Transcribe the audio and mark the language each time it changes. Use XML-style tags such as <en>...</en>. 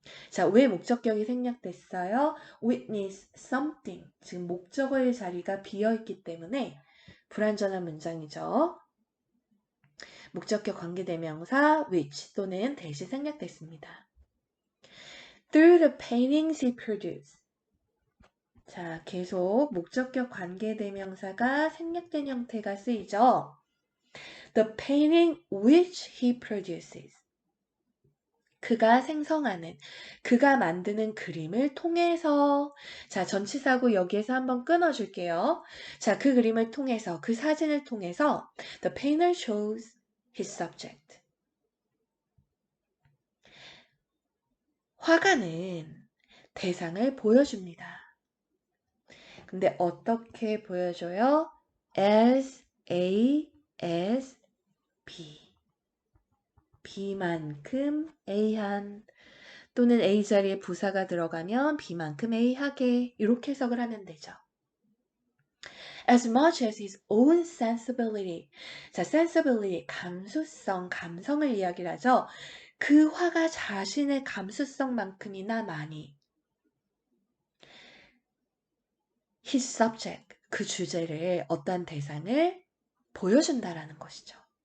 <ko>자, 왜 목적격이 생략됐어요?</ko> <en>witness something.</en> <ko>지금 목적어의 자리가 비어있기 때문에 불완전한 문장이죠. 목적격 관계대명사 which 또는 that이 생략됐습니다.</ko> <en>Through the paintings he produced.</en> <ko>자, 계속 목적격 관계대명사가 생략된 형태가 쓰이죠.</ko> <en>The painting which he produces.</en> <ko>그가 생성하는, 그가 만드는 그림을 통해서. 자, 전치사구 여기에서 한번 끊어줄게요. 자, 그 그림을 통해서, 그 사진을 통해서</ko> <en>The painter shows his subject.</en> <ko>화가는 대상을 보여줍니다. 근데 어떻게 보여줘요? as A, as B. B만큼 A한 또는 A 자리에 부사가 들어가면 B만큼 A하게 이렇게 해석을 하면 되죠.</ko> <en>As much as his own sensibility.</en> <ko>자, sensibility, 감수성, 감성을 이야기를 하죠. 그 화가 자신의 감수성만큼이나 많이.</ko> <en>His subject,</en> <ko>그 주제를 어떤 대상을 보여준다라는 것이죠.</ko>